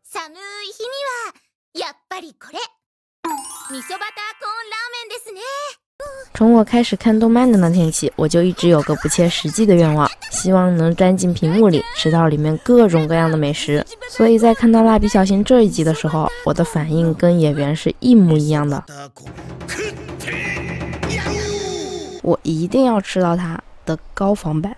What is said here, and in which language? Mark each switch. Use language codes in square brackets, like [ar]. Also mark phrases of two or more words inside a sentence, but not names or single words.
[ja] 寒い日にはやっぱりこれ味噌バターコーンラーメンですね。 [zh] 从我开始看动漫的那天起，我就一直有个不切实际的愿望，希望能钻进屏幕里，吃到里面各种各样的美食。所以在看到蜡笔小新这一集的时候，我的反应跟演员是一模一样的。我一定要吃到它的高仿版。